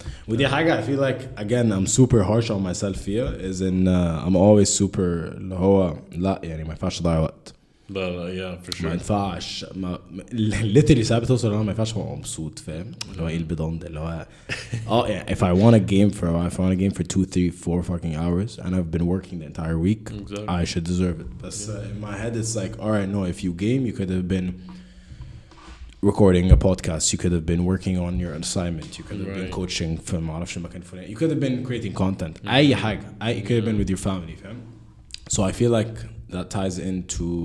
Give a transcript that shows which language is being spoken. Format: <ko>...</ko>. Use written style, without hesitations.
<ar>ودي حاجة</ar> <en>I feel like again I'm super harsh on myself here is in I'm always super</en> <ar>اللي هو لا يعني ما ينفعش أضيع وقت.</ar> <en>But yeah, for sure.</en> <ar>ما ينفعش</ar> <en>literally</en> <ar>ساعات بتوصل أنا ما ينفعش أبقى مبسوط فاهم اللي هو إيه البدون ده اللي هو يعني</ar> <en>if I want to game for 2, 3, 4 fucking hours and I've been working the entire week exactly. I should deserve it but in my head it's like alright no if you game you could have been recording a podcast you could have been working on your assignment you could have been coaching</en> <ar>في ما أعرفش مكان فلان</ar> <en>you could have been creating content</en> <ar>أي حاجة</ar> <en>you could have been with your family</en> <ar>فاهم</ar> <en>so I feel like that ties into</en>